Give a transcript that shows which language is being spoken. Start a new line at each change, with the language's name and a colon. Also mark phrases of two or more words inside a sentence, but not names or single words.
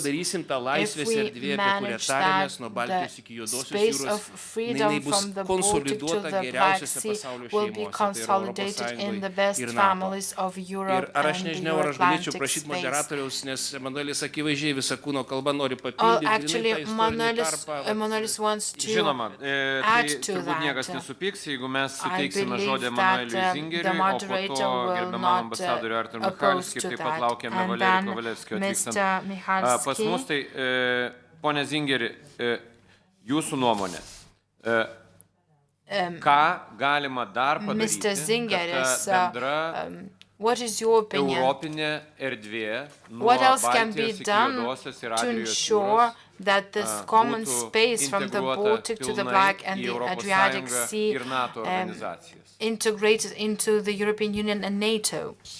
English: If we manage that, the space of freedom from the Baltic to the Black Sea will be consolidated in the best families of Europe and the Euro-Atlantic space. Actually, Emanuelis wants to add to
Lithuanian: niekas nesupyks, jeigu mes suteiksime žodį Emanueliui Zingeriui, o po to gerbiamam ambasadoriui Artur Michalskiui, taip pat laukiame Valerio Kovalevskio atvykstant pas mus. Tai, pone Zingeri, jūsų nuomonė, ką galima dar padaryti, kad bendra
English: what is your opinion? What else can be done to ensure that this common space from the Baltic to the Black and the Adriatic Sea integrated into the European Union and NATO?